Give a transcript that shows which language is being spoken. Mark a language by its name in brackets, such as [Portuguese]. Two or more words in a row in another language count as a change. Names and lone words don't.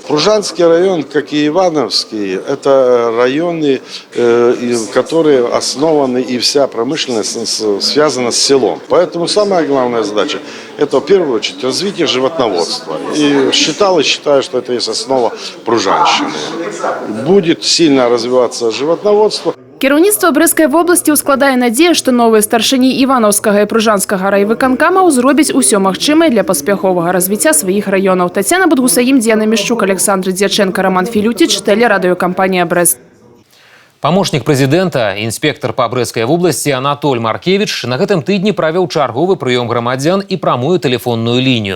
[Russian] Пружанский район, как и Ивановский, это районы, которые основаны, и вся промышленность связана с селом. Поэтому самая главная задача – это в первую очередь развитие животноводства. И считаю, что это есть основа пружанщины. Будет сильно развиваться животноводство. [Belarusian] Кіраўніцтва Брэсцкай вобласці ўскладае надзею, што новыя старшыні Івановскага і Пружанскага райвыканкамаў зробяць усё магчымае для паспяховага развіцця сваіх раёнаў. Тацяна Бадгусаім, Дзяна Мішчук, Александр Дзячэнка, Роман Філюціч, тэлерадыёкампанія «Брэст». Памочнік прэзідэнта, інспектар па Брэсцкай вобласці Анатоль Маркевіч на гэтым тыдні правёў чарговы прыём грамадзян і прамую тэлефонную лінію.